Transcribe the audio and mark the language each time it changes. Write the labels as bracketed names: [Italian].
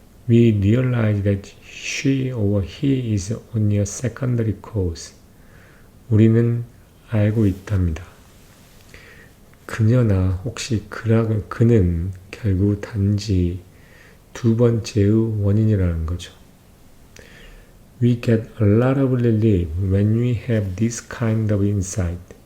[English] We realize that she or he is only a secondary cause. [Korean] 우리는 알고 있답니다. 그녀나 혹시 그는 결국 단지 두 번째의 원인이라는 거죠. [English] We get a lot of relief when we have this kind of insight.